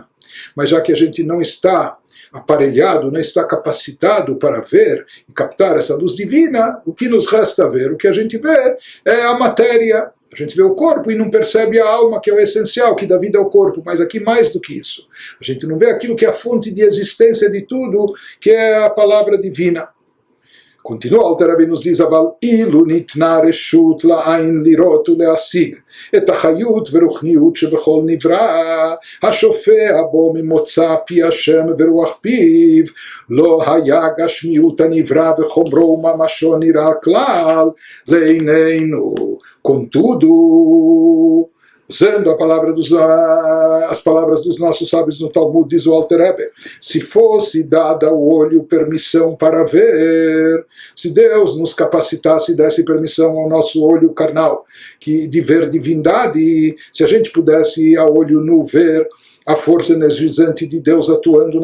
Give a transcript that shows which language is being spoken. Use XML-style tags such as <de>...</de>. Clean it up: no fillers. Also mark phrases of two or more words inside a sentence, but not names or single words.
<pt>Mas já que a gente não está aparelhado, não está capacitado para ver e captar essa luz divina, o que nos resta ver? O que a gente vê é a matéria. A gente vê o corpo e não percebe a alma, que é o essencial, que dá vida ao corpo, mas aqui mais do que isso. A gente não vê aquilo que é a fonte de existência de tudo, que é a palavra divina. Continua, Alter Rebbe nos diz,</pt> <he>אבל אילו ניתנה רשות לעין לראות ולהשיג את החיות ורוחניות שבכל נברא, השופע בו ממוצא פי השם ורוח פיו, לא היה גשמיות הנברא וחומרו וממשו נראה כלל לעינינו.</he> <pt>Contudo, usando as palavras dos nossos sábios no Talmud, diz o Alter Rebbe, se fosse dada ao olho permissão para ver, se Deus nos capacitasse e desse permissão ao nosso olho carnal de ver divindade, se a gente pudesse a olho nu ver a força energizante de Deus atuando</pt>